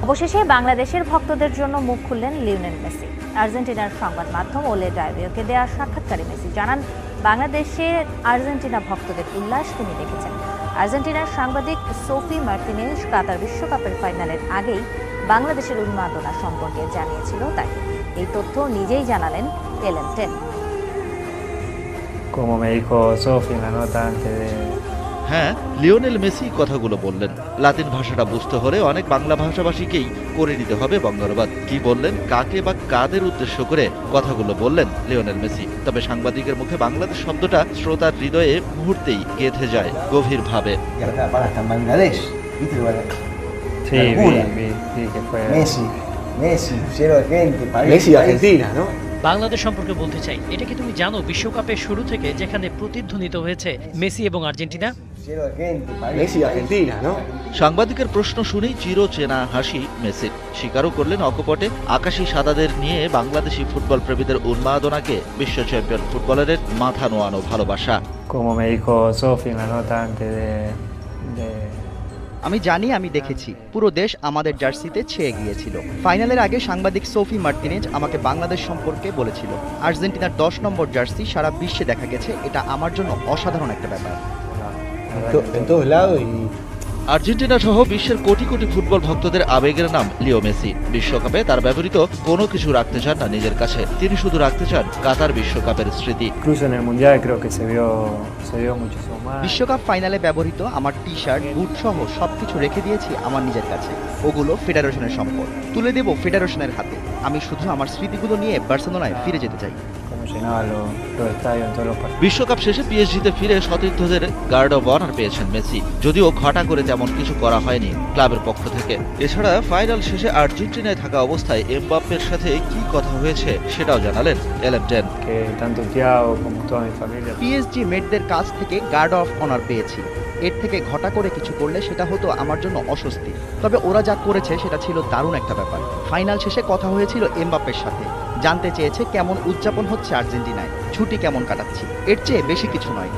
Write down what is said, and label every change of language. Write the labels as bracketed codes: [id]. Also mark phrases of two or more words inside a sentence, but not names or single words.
[bn] অবশেষে বাংলাদেশের ভক্তদের জন্য মুখ খুললেন লিওনেল মেসি। আর্জেন্টিনার সংবাদ মাধ্যম ওলে ডায়রিওকে দেওয়া সাক্ষাৎকারে মেসি জানান, বাংলাদেশের আর্জেন্টিনা ভক্তদের উল্লাস তিনি দেখেছেন। আর্জেন্টিনার সাংবাদিক সোফি মার্টিনেজ কাতার বিশ্বকাপের ফাইনালের আগেই বাংলাদেশের উন্মাদনা সম্পর্কে জানিয়েছিল তাকে। এই তথ্য নিজেই জানালেন এলেন10। [es] Como me dijo Sofi en la nota antes de... [bn] হ্যাঁ, লিওনেল মেসি কথাগুলো বললেন। লাতিন ভাষাটা বুঝতে হলে অনেক বাংলা ভাষাভাষীকেই করে নিতে হবে বঙ্গানুবাদ। কি বললেন, কাকে বা কাদের উদ্দেশ্য করে কথাগুলো বললেন লিওনেল মেসি। তবে সাংবাদিকের মুখে বাংলাদেশ শব্দটা শ্রোতার হৃদয়ে মুহূর্তেই গেঁথে যায় গভীরভাবে। [es] Sí, vi que fue... Messi, pusieron gente, Messi Argentina, ¿no? [bn] বাংলাদেশ সম্পর্কে বলতে চাই, এটা কি তুমি জানো বিশ্বকাপের শুরু থেকে যেখানে প্রতিধ্বনিত হয়েছে মেসি এবং আর্জেন্টিনা? [es] Messi Argentina, ¿no? [bn] সাংবাদিকের প্রশ্ন শুনেই চিরচেনা হাসি মেসির। স্বীকারও করলেন অকপটে আকাশী সাদাদের নিয়ে বাংলাদেশি ফুটবল প্রেমীদের উন্মাদনাকে বিশ্ব চ্যাম্পিয়ন ফুটবলারের মাথা নোয়ানো ভালোবাসা। [es] Como me dijo Sofi en la nota antes de... [bn] আমি জানি, আমি দেখেছি পুরো দেশ আমাদের জার্সিতে ছেয়ে গিয়েছিল। ফাইনালের আগে সাংবাদিক সোফি মার্টিনেজ আমাকে বাংলাদেশ সম্পর্কে বলেছিল, আর্জেন্টিনার 10 নম্বর জার্সি সারা বিশ্বে দেখা গেছে। এটা আমার জন্য অসাধারণ একটা ব্যাপার। [es] En todos lados y [bn] আর্জেন্টিনা সহ বিশ্বের কোটি কোটি ফুটবল ভক্তদের আবেগের নাম লিও মেসি। বিশ্বকাপে তার ব্যবহৃত কোনো কিছু রাখতে চান না নিজের কাছে, তিনি শুধু রাখতে চান কাতার বিশ্বকাপের স্মৃতি। [es] Incluso en el Mundial creo que se vio muchísimo más. [bn] বিশ্বকাপ ফাইনালে ব্যবহৃত আমার টি শার্ট, বুট সহ সবকিছু রেখে দিয়েছি আমার নিজের কাছে। ওগুলো ফেডারেশনের সম্পদ, তুলে দেব ফেডারেশনের হাতে। আমি শুধু আমার স্মৃতিগুলো নিয়ে বার্সেলোনায় ফিরে যেতে চাই। [es] Como llenaban los estadios en todos los partidos. [bn] বিশ্বকাপ শেষে পিএসজিতে ফিরে সতীর্থদের [en] guard of honour [bn] পেয়েছেন মেসি, যদিও ঘটা করে তেমন কিছু করা হয়নি ক্লাবের পক্ষ থেকে। এছাড়া ফাইনাল শেষে আর্জেন্টিনায় থাকা অবস্থায় এমবাপ্পের সাথে কি কথা হয়েছে সেটাও জানালেন এলেন10। [es] Que tanto Thiago como toda mi familia... [bn] পিএসজি মেটদের কাছ থেকে [en] guard of honour [bn] পেয়েছি। এর থেকে ঘটা করে কিছু করলে সেটা হতো আমার জন্য অস্বস্তি। তবে ওরা যা করেছে সেটা ছিল দারুণ একটা ব্যাপার। ফাইনাল শেষে কথা হয়েছিল এমবাপ্পের সাথে, জানতে চেয়েছে কেমন উদযাপন হচ্ছে আর্জেন্টিনায়, ছুটি কেমন কাটাচ্ছি। এর চেয়ে বেশি কিছু নয়।